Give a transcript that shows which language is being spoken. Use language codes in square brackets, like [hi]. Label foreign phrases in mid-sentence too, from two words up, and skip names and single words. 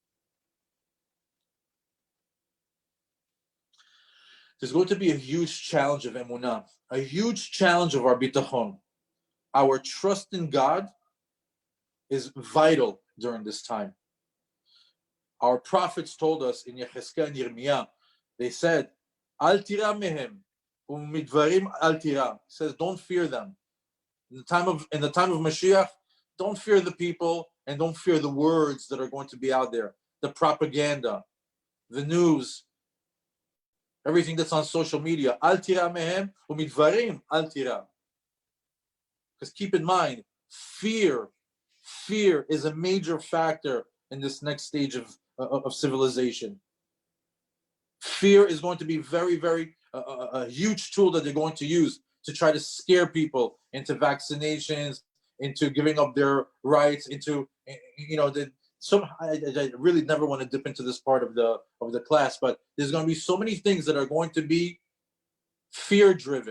[en] There's going to be a huge challenge of Emuna, a huge challenge of our bitachon. Our trust in God is vital during this time. Our prophets told us in Yechezkel and Yirmiyah, they said, [he] אל תירא מהם, ומדברים אל תירא. [en] Says, don't fear them. In the time of Mashiach, don't fear the people and don't fear the words that are going to be out there, the propaganda, the news, everything that's on social media. [he] אל תירא מהם, ומדברים אל תירא. [en] Because keep in mind, fear is a major factor in this next stage of of civilization. Fear is going to be very, very a huge tool that they're going to use to try to scare people into vaccinations, into giving up their rights, into I really never want to dip into this part of the class, but there's going to be so many things that are going to be fear driven.